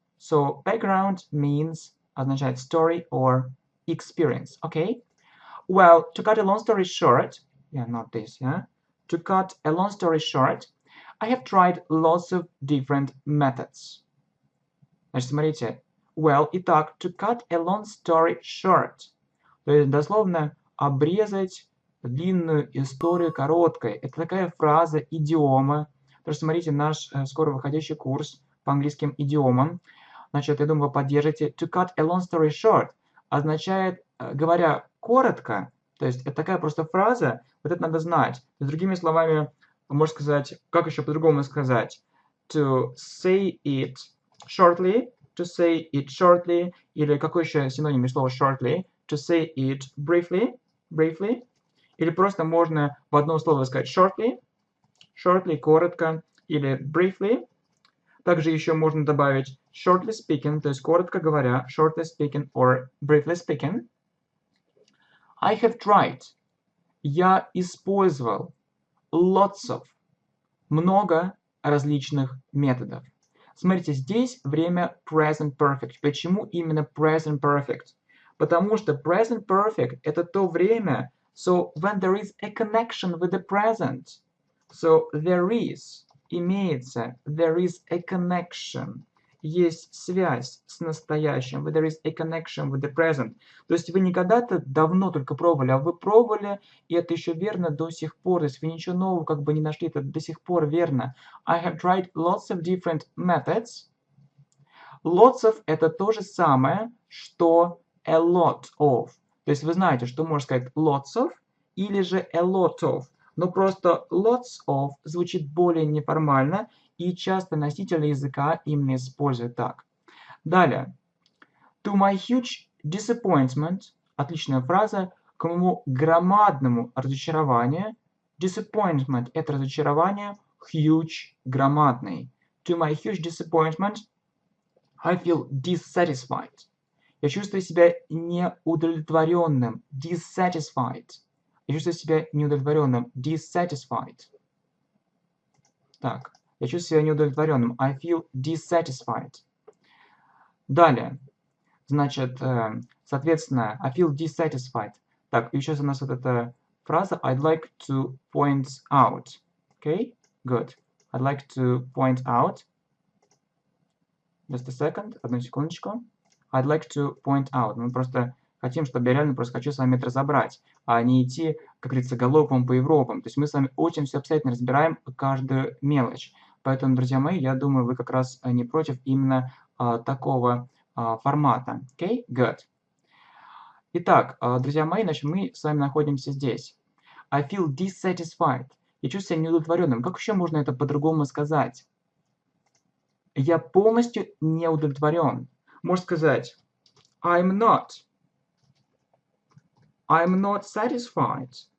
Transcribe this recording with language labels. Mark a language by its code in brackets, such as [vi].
[en] So background means [ru] означает [en] story or experience, okay? Well, to cut a long story short, not this, To cut a long story short, I have tried lots of different methods. [ru] Значит, смотрите. [en] Well, [ru] итак, [en] to cut a long story short. [ru] То есть, дословно, обрезать длинную историю короткой. Это такая фраза, идиома. Потому что, смотрите, наш скоро выходящий курс по английским идиомам. Значит, я думаю, вы поддержите. [en] To cut a long story short [ru] означает, говоря коротко, то есть это такая просто фраза, вот это надо знать. Другими словами, можно сказать, как еще по-другому сказать? [en] To say it shortly, [ru] или какой еще синоним слова [en] shortly? To say it briefly, [ru] или просто можно в одно слово сказать shortly, коротко, или briefly. Также еще можно добавить shortly speaking, то есть коротко говоря, [en] shortly speaking or briefly speaking. I have tried. [ru] Я использовал [en] lots of. [ru] Много различных методов. Смотрите, здесь время [en] present perfect. [ru] Почему именно present perfect? Потому что [en] present perfect [ru] это то время, [en] so when there is a connection with the present. So there is, [ru] имеется, [en] there is a connection. [ru] Есть связь с настоящим. [en] There is a connection with the present. [ru] То есть вы не когда-то давно только пробовали, а вы пробовали, и это еще верно до сих пор. То есть вы ничего нового как бы не нашли, это до сих пор верно. [en] I have tried lots of different methods. [ru] Lots of это то же самое, что a lot of. То есть вы знаете, что можно сказать [en] lots of [ru] или же [en] a lot of. [ru] Но просто lots of звучит более неформально, и часто носители языка именно используют так. Далее. [en] To my huge disappointment. [ru] Отличная фраза. К моему громадному разочарованию. Disappointment – это разочарование. Huge – громадный. [en] To my huge disappointment, I feel dissatisfied. [ru] Я чувствую себя неудовлетворенным. [en] Dissatisfied. [ru] Я чувствую себя неудовлетворенным. [en] Dissatisfied. [ru] Так, я чувствую себя неудовлетворенным. [en] I feel dissatisfied. [ru] Далее. Значит, соответственно, [en] I feel dissatisfied. [ru] Так, и сейчас у нас вот эта фраза [en] I'd like to point out. Okay, good. I'd like to point out. Just a second, [ru] одну секундочку. [en] I'd like to point out. [ru] Мы просто хотим, чтобы я реально просто хочу с вами это разобрать, а не идти, как говорится, галопом по Европам. То есть мы с вами очень все обстоятельно разбираем каждую мелочь. Поэтому, друзья мои, я думаю, вы как раз не против именно такого формата. [en] Okay, good. [ru] Итак, друзья мои, значит, мы с вами находимся здесь. [en] I feel dissatisfied. [ru] Я чувствую себя неудовлетворенным. Как еще можно это по-другому сказать? Я полностью не удовлетворен. Можно сказать [en] I'm not satisfied.